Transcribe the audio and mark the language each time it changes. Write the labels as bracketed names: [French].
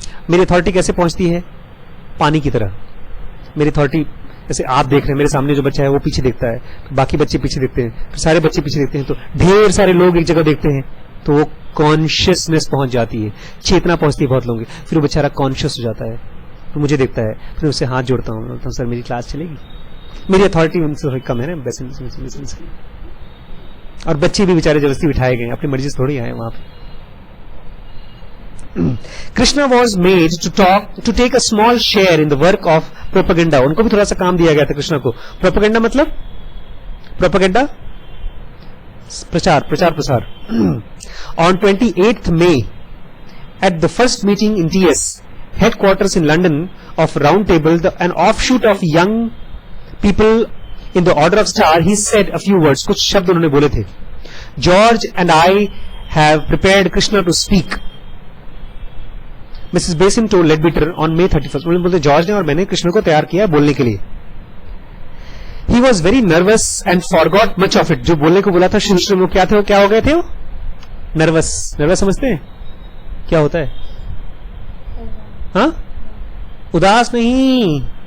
[Hindi] मेरी अथॉरिटी कैसे पहुंचती है, पानी की तरह. मेरी अथॉरिटी जैसे आप देख रहे हैं, मेरे सामने जो बच्चा है वो पीछे देखता है, बाकी बच्चे पीछे देखते हैं, फिर सारे बच्चे पीछे देखते हैं, तो ढेर सारे लोग एक जगह देखते हैं, तो वो कॉन्शियसनेस पहुंच जाती है, चेतना पहुंचती है बहुत लोगों की. फिर वो बेचारा कॉन्शियस हो जाता है, तो मुझे देखता है, फिर उससे हाथ जोड़ता हूँ, बोलता हूँ सर मेरी क्लास चलेगी. मेरी अथॉरिटी उनसे थोड़ी कम है ना वैसे. और बच्चे भी बेचारे जबरदस्ती बिठाए गए, अपनी मर्जी से थोड़ी आए वहां पे. [English] Krishna was made to take a small share in the work of propaganda. [Hindi] उनको भी थोड़ा सा काम दिया गया था कृष्णा को. प्रोपेगेंडा मतलब प्रोपेगेंडा प्रचार. [English] On 28th May, at the first meeting in TS headquarters in London of Round Table, an offshoot of young people in the Order of Star, he said a few words. [Hindi] कुछ शब्द उन्होंने बोले थे. [English] George and I have prepared Krishna to speak. Mrs Besant told Leadbeater on May 31st. [Hindi] उन्होंने बोलते George ने और मैंने कृष्ण को तैयार किया बोलने के लिए. [English] He was very nervous and forgot much of it. [Hindi] जो बोलने को बोला था शुरू में क्या थे, क्या हो गए थे वो? नर्वस. नर्वस समझते हैं क्या होता है? हाँ, उदास नहीं.